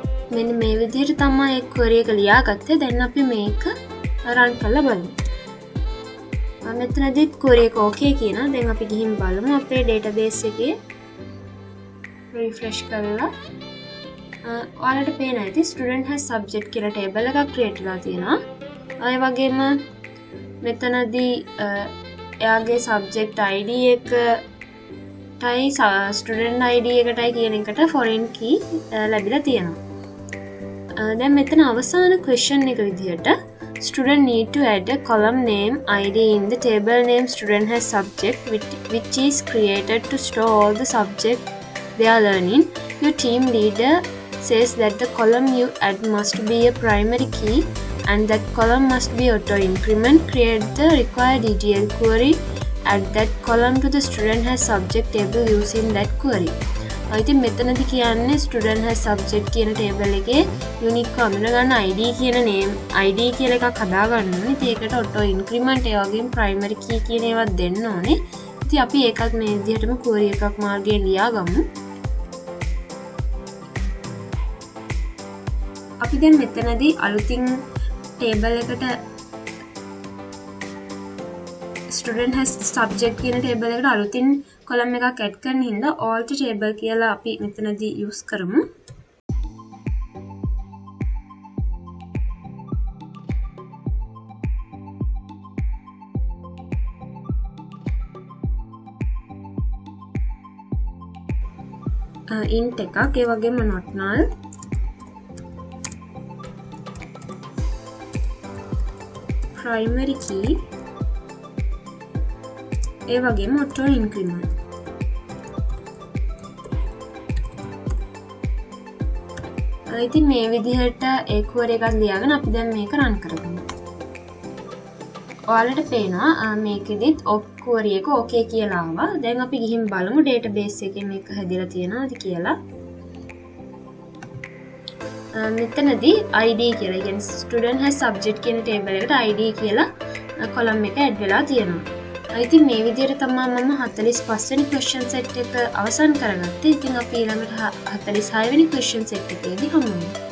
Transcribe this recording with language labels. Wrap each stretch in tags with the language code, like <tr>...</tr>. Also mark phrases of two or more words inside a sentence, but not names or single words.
<si>මෙන්න මේ විදිහට තමයි ඒ query එක ලියාගත්තේ. දැන් අපි මේක run කරලා බලමු. මෙතනදී query එක okay කියනවා. දැන් අපි ගිහින් බලමු අපේ database එකේ refresh කරලා. ඔයාලට පේන ඇති</si> <en>student has subject</en> <si>කියලා table එකක් create වෙලා තියෙනවා. ඒ වගේම මෙතනදී එයාගේ</si> <en>subject ID</en> <si>එකටයි</si> <en>student ID</en> <si>එකටයි කියන එකට</si> <en>foreign key</en> <si>ලැබිලා තියෙනවා. දැන් මෙතන අවසාන question එක විදිහට</si> <en>student need to add a column name ID in the table name student has subject which is created to store all the subject they are learning. Your team leader says that the column you add must be a primary key and that column must be auto increment. Create the required DDL query. Add that column to the student has subject table using that query.</en> <si>ඉතින් මෙතනදී කියන්නේ</si> <en>student has subject</en> <si>කියන table එකේ unique අඳුන ගන්න ID කියන name ID කියලා එකක් හදා ගන්න ඕනේ. ඉතින් ඒකට</si> <en>auto increment</en> <si>ඒ වගේම</si> <en>primary key</en> <si>කියන ඒවා දෙන්න ඕනේ. ඉතින් අපි ඒකත් මේ විදිහටම query එකක් මාර්ගයෙන් ලියාගමු. අපි දැන් මෙතනදී අලුතින් table එකට</si> <en>student has subject</en> <si>කියන table එකට අලුතින් column එකක් add කරන හින්දා</si> <en>all to table</en> <si>කියලා අපි මෙතනදී use කරමු.</si> <en>int</en> <si>එකක් ඒ වගේම</si> <en>not null primary key</en> <si>ඒ වගේම</si> <en>auto increment.</en> <si>ඉතින් මේ විදිහට ඒ query එකක් ලියාගෙන අපි දැන් මේක run කරගමු. ඔයාලට පේනවා මේකෙදිත් query එක okay කියලා ආවා. දැන් අපි ගිහින් බලමු database එකේ මේක හැදිලා තියෙනවද කියලා. මෙතනදී ID කියලා කියන්නේ</si> <en>student has subject</en> <si>කියන table එකට ID කියලා column එක add වෙලා තියෙනවා. ඉතින් මේ විදිහට තමයි මම 45 වෙනි</si> <en>question set</en> <si>එක අවසන් කරගත්තේ. ඉතින් අපි ඊළඟට 46 වෙනි</si> <en>question set</en> <si>එකේදී හමු වෙමු.</si>